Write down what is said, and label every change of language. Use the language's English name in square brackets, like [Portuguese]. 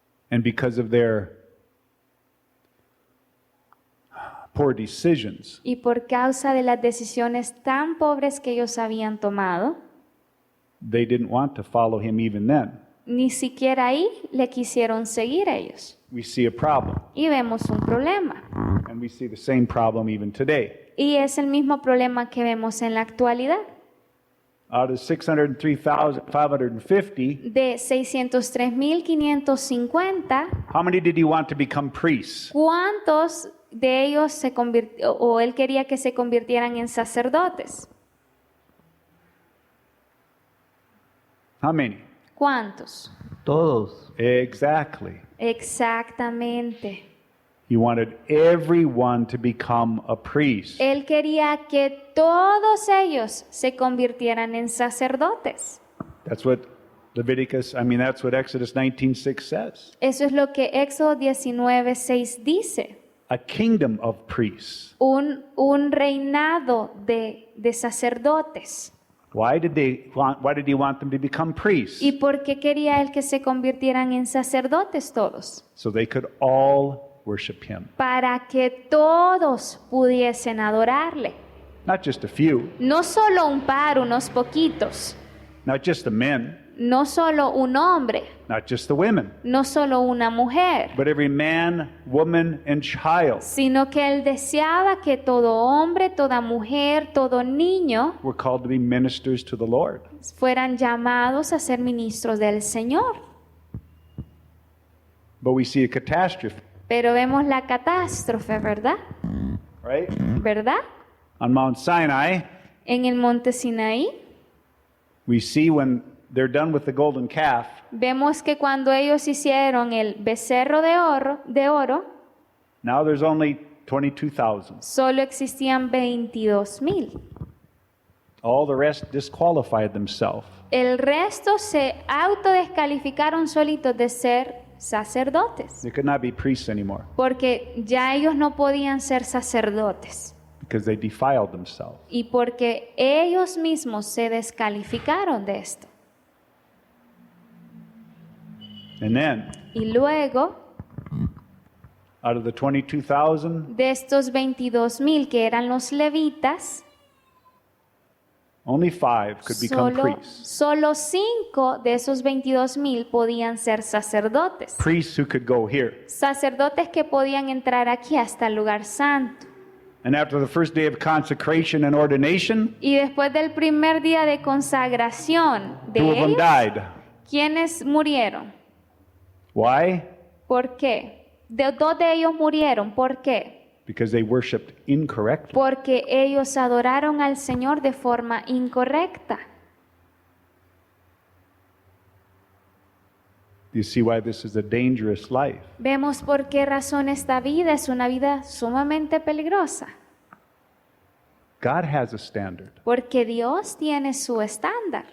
[English] and because of their poor decisions, [Spanish] y por causa de las decisiones tan pobres que ellos habían tomado, [English] they didn't want to follow him even then. [Spanish] ni siquiera ahí le quisieron seguir ellos. [English] We see a problem, [Spanish] Y vemos un problema. [English] and we see the same problem even today. [Spanish] Y es el mismo problema que vemos en la actualidad. [English] Out of 603,550, [Spanish] De 603,550, [English] how many did he want to become priests? [Spanish] ¿cuántos de ellos se convirtió o él quería que se convirtieran en sacerdotes? [English] How many? [Spanish] ¿Cuántos? Todos. [English] Exactly. [Spanish] Exactamente. [English] He wanted everyone to become a priest. [Spanish] Él quería que todos ellos se convirtieran en sacerdotes. [English] That's what that's what Exodus 19:6 says. [Spanish] Eso es lo que Éxodo 19:6 dice. [English] A kingdom of priests. [Spanish] Un reinado de sacerdotes. [English] Why did he want them to become priests? [Spanish] ¿Y por qué quería él que se convirtieran en sacerdotes todos? [English] So they could all worship him. [Spanish] Para que todos pudiesen adorarle. [English] Not just a few, [Spanish] No solo un par, unos poquitos. [English] not just the men, [Spanish] No solo un hombre. [English] not just the women, [Spanish] No solo una mujer. [English] but every man, woman, and child [Spanish] Sino que él deseaba que todo hombre, toda mujer, todo niño [English] were called to be ministers to the Lord. [Spanish] fueran llamados a ser ministros del Señor. [English] But we see a catastrophe, [Spanish] Pero vemos la catástrofe, ¿verdad? [English] right? [Spanish] ¿Verdad? [English] On Mount Sinai, [Spanish] En el monte Sinaí, [English] we see when they're done with the golden calf, [Spanish] vemos que cuando ellos hicieron el becerro de oro, [English] now there's only 22,000. [Spanish] solo existían 22,000. [English] All the rest disqualified themselves. [Spanish] El resto se autodescalificaron solitos de ser sacerdotes, [English] They could not be priests anymore [Spanish] porque ya ellos no podían ser sacerdotes [English] because they defiled themselves. [Spanish] y porque ellos mismos se descalificaron de esto. [English] And then, [Spanish] Y luego, [English] out of the 22,000, [Spanish] de estos 22,000 que eran los levitas, [English] only 5 could become priests. [Spanish] solo 5 de esos 22,000 podían ser sacerdotes. [English] Priests who could go here. [Spanish] Sacerdotes que podían entrar aquí hasta el lugar santo. [English] And after the first day of consecration and ordination, [Spanish] Y después del primer día de consagración de [English] 2 of them [Spanish] ellos, [English] died. [Spanish] ¿quiénes murieron? [English] Why? [Spanish] ¿Por qué? Dos de ellos murieron. ¿Por qué? [English] Because they worshipped incorrectly. [Spanish] Porque ellos adoraron al Señor de forma incorrecta. [English] Do you see why this is a dangerous life? [Spanish] Vemos por qué razón esta vida es una vida sumamente peligrosa. [English] God has a standard [Spanish] Porque Dios tiene su estándar